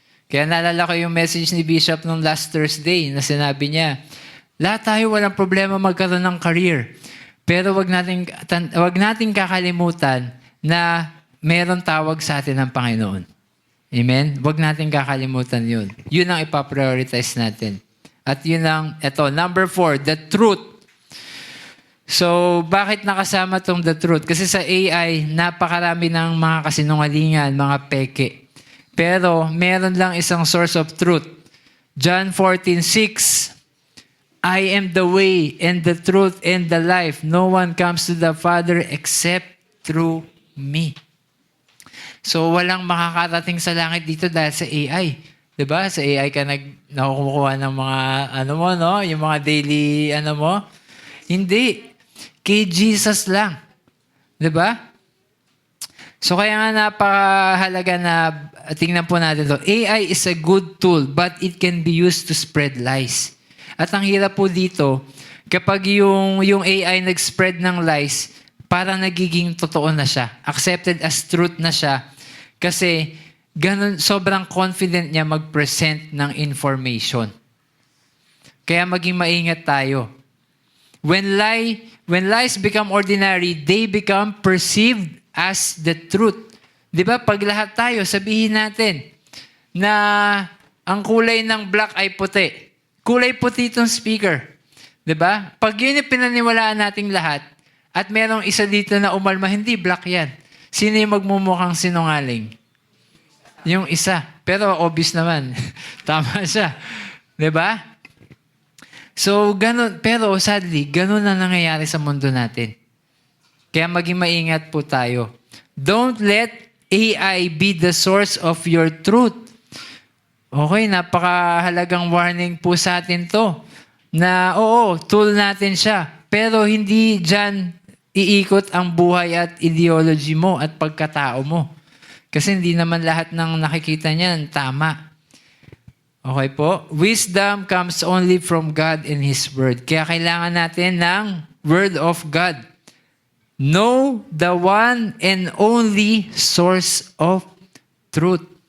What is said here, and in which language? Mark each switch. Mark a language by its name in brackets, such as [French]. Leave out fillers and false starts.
[Filipino] Kaya naalala ko yung message ni Bishop nung last Thursday na sinabi niya, lahat tayo walang problema magkaroon ng career. Pero wag nating kakalimutan na meron tawag sa atin ng Panginoon. Amen? Wag nating kakalimutan yun. Yun ang ipaprioritize natin. At yun ang, [English] number 4, the truth. [Filipino] So, bakit nakasama tong the truth? Kasi sa AI, napakarami ng mga kasinungalingan, mga peke. Pero, meron lang isang [English] source of truth. [Filipino] John 14:6. [English] I am the way and the truth and the life. No one comes to the Father except through me. [Filipino] So, walang makakarating sa langit dito dahil sa AI. Diba? Sa AI ka nakukuha ng mga, yung mga daily, Hindi. Kay Jesus lang. Diba? So, kaya nga napakahalaga na tingnan po natin to. [English] AI is a good tool, but it can be used to spread lies. [Filipino] At ang hirap po dito, kapag yung AI nag-spread ng lies, parang nagiging totoo na siya. [English] Accepted as truth [Filipino] na siya. Kasi ganun, sobrang confident niya mag-present ng information. Kaya maging maingat tayo. [English] When lies become ordinary, they become perceived as the truth. [Filipino] Di ba? Pag lahat tayo, sabihin natin na ang kulay ng black ay puti. Kulay puti itong speaker. Diba? Pag yun yung pinaniwalaan nating lahat, at merong isa dito na umalma, hindi black yan. Sino yung magmumukhang sinungaling? Yung isa. Pero obvious naman. Tama siya. Diba? So, ganun. Pero sadly, ganun na nangyayari sa mundo natin. Kaya maging maingat po tayo. [English] Don't let AI be the source of your truth. [Filipino] Okay, napakahalagang warning po sa atin to. Na oo, tool natin siya. Pero hindi dyan iikot ang buhay at ideology mo at pagkatao mo. Kasi hindi naman lahat ng nakikita niyan tama. Okay po? [English] Wisdom comes only from God and His Word. [Filipino] Kaya kailangan natin ng [English] Word of God. Know the one and only source of truth.